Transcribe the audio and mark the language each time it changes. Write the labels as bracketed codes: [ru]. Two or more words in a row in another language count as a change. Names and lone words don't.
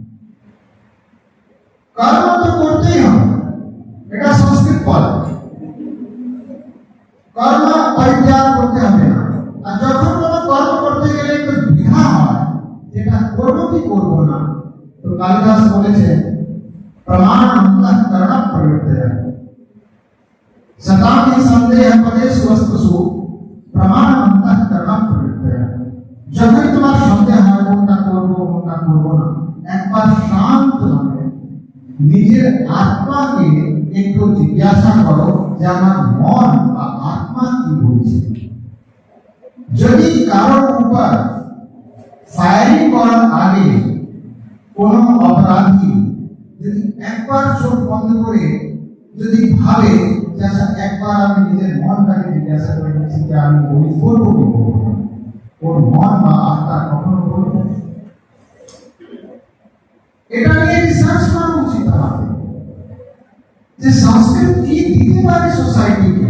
[bn] কর্ম তো করতেই হবে, এটা সংস্কৃত বলে, কর্ম পরিত্যাগ করতে হবে না। আর যখন কোনো কর্ম করতে গেলে একটু দ্বিধা হয়, যেটা করবো কি করবো না, তো কালিদাস বলেছে [sa] প্রমাণ অন্তঃকরণ প্রবৃত্তয় सदा ही संदेह पदे सुवस्तुषु प्रमाण अंतःकरण प्रवृत्तय। [bn] যখনই তোমার সন্দেহ হয় কোনটা করবো না, একবার শান্ত ভাবে নিজের আত্মাকে একটু জিজ্ঞাসা করো যে আমার মন বা আত্মা কি বলছে। যদি কারোর উপর ফায়ারিং করার আগে কোন অপরাধী যদি একবার চোখ বন্ধ করে যদি ভাবে যে আচ্ছা একবার আমি নিজের মনটাকে জিজ্ঞাসা করে নিচ্ছি যে আমি বলি করবো কি করবো না, ওর মন বা আত্মা কখনো করবো, এটা নিয়ে রিসার্চ করা উচিত আমাদের, যে সংস্কৃত কি দিতে পারে সোসাইটিকে।